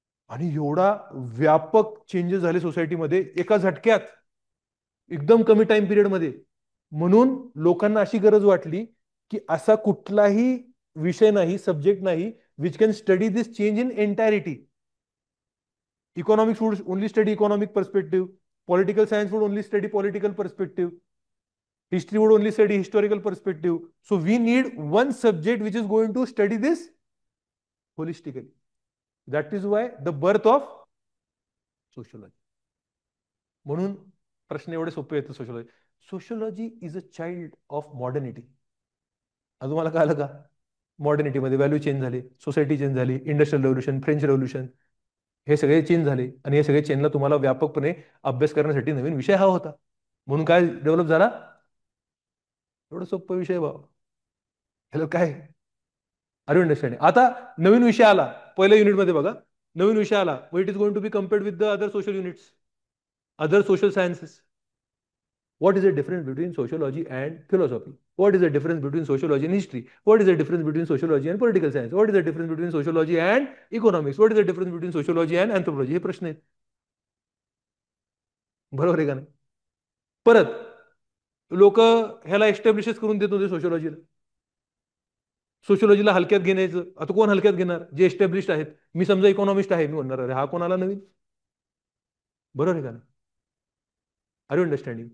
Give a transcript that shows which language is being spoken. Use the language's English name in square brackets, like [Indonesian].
[Marathi] आणि एवढा व्यापक चेंजेस झाले सोसायटीमध्ये एका झटक्यात, एकदम कमी टाइम पिरियडमध्ये. म्हणून लोकांना अशी गरज वाटली की असा कुठलाही विषय नाही, सब्जेक्ट नाही, [English] Which can study this change in entirety. Economics would only study economic perspective. Political science would only study political perspective. History would only study historical perspective. So we need one subject which is going to study this holistically. That is why the birth of sociology. [Marathi] म्हणून प्रश्न एवढे सोपे येतात. Sociology, [English] Sociology is a child of modernity. [Marathi] तुम्हाला कळलं का? मॉडर्निटीमध्ये value change झाले, society change झाली, इंडस्ट्रियल रेव्होल्युशन, फ्रेंच रेव्होल्युशन, हे सगळे चेंज झाले. आणि हे सगळे चेंजला तुम्हाला व्यापकपणे अभ्यास करण्यासाठी नवीन विषय हवा होता. म्हणून काय डेव्हलप झाला? एवढा सोपा विषय बाबा. ह्याला काय? [English] Are you understanding? [Marathi] आता नवीन विषय आला पहिल्या युनिटमध्ये बघा. नवीन विषय आला, [English] It is going to be compared with the other social units, other social sciences. What is the difference between sociology and philosophy? What is the difference between sociology and history? What is the difference between sociology and political science? What is the difference between sociology and economics? What is the difference between sociology and anthropology? [Marathi] हे प्रश्न आहेत. बरोबर आहे का नाही? परत लोक ह्याला एस्टॅब्लिशच करून देत होते सोशलॉजीला. सोशलॉजीला हलक्यात घेण्याचं. आता कोण हलक्यात घेणार? जे एस्टॅब्लिश आहेत. मी समजा इकॉनॉमिस्ट आहे, मी म्हणणार अरे हा कोण आला नवीन. बरोबर आहे का नाही? [English] Are you understanding?